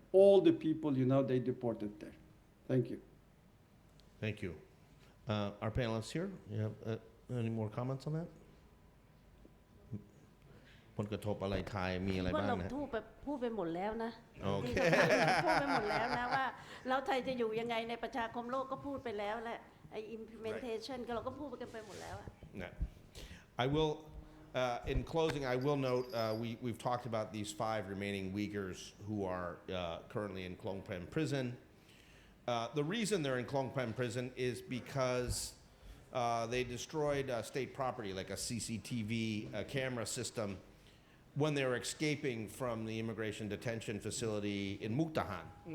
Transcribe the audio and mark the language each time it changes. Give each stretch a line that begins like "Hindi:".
English: All the people, they deported there. Thank you. Thank you. Our panelists here, you have any more comments on that?
Thai: ผลกระทบอะไรไทยมีอะไรบ้างนะ พูดไปหมดแล้วนะ โอเค พูดไปหมดแล้วนะว่าเราไทยจะอยู่ยังไงในประชาคมโลกก็พูดไปแล้วแหละไอ้ implementation ก็เราก็พูดกันไปหมดแล้ว
English: I will, in closing, I will note we've talked about these 5 remaining Uyghurs who are currently in Klong Prem prison. The reason they're in Klong Prem prison is because they destroyed state property, like a CCTV camera system, when they were escaping from the immigration detention facility in Mukdahan.